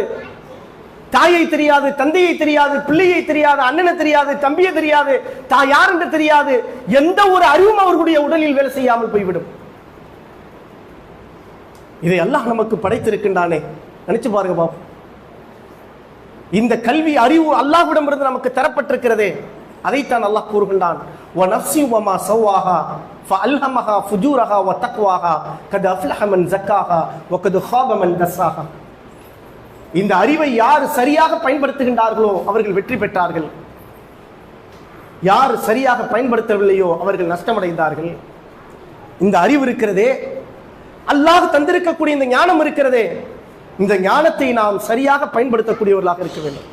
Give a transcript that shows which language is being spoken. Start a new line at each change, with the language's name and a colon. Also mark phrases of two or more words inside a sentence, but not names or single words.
Tamil: தாயை தெரியாது, தந்தையை தெரியாது, பிள்ளையை தெரியாது, அண்ணனை தெரியாது, தம்பியை தெரியாது, தான் யார் என்று தெரியாது. எந்த ஒரு அறிவும் அவர்களுடைய உடலில் வேலை செய்யாமல் போய்விடும். இதை அல்லாஹ் நமக்கு படைத்திருக்கின்றானே, நினைச்சு பாருங்க பாப்போம். இந்த கல்வி அறிவு அல்லாஹ்விடமிருந்து நமக்கு தரப்பட்டிருக்கிறதே, அதைத்தான் அல்லாஹ் கூறுகின்றான்.
Arabic: وَنَفْسٍ وَمَا سَوَّاهَا فَأَلْهَمَهَا فُجُورَهَا وَتَقْوَاهَا قَدْ أَفْلَحَ مَنْ زَكَّاهَا وَقَدْ خَابَ مَنْ دَسَّاهَا.
Tamil: இந்த அறிவை யார் சரியாக பயன்படுத்துகின்றார்களோ அவர்கள் வெற்றி பெற்றார்கள், யார் சரியாக பயன்படுத்தவில்லையோ அவர்கள் நஷ்டமடைந்தார்கள். இந்த அறிவு இருக்கிறதே, அல்லாஹ் தந்திருக்கக்கூடிய இந்த ஞானம் இருக்கிறதே, இந்த ஞானத்தை நாம் சரியாக பயன்படுத்தக்கூடியவர்களாக இருக்க வேண்டும்.